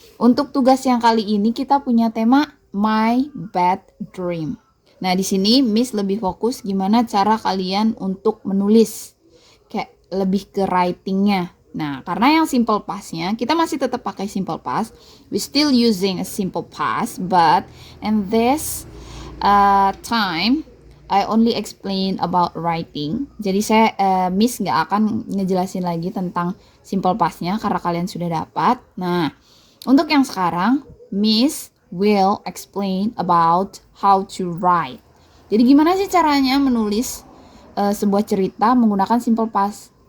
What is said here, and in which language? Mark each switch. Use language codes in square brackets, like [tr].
[id] Untuk tugas yang kali ini kita punya tema My Bad Dream. Nah, di sini Miss lebih fokus gimana cara kalian untuk menulis. Kayak lebih ke writingnya. Nah, karena yang simple past-nya, kita masih tetap pakai simple past. [en] We still using a simple past, but in this time I only explain about writing. [id] Jadi saya Miss nggak akan ngejelasin lagi tentang simple past-nya karena kalian sudah dapat. Nah, untuk yang sekarang [en] Miss will explain about how to write. [id] Jadi gimana sih caranya menulis sebuah cerita menggunakan simple past?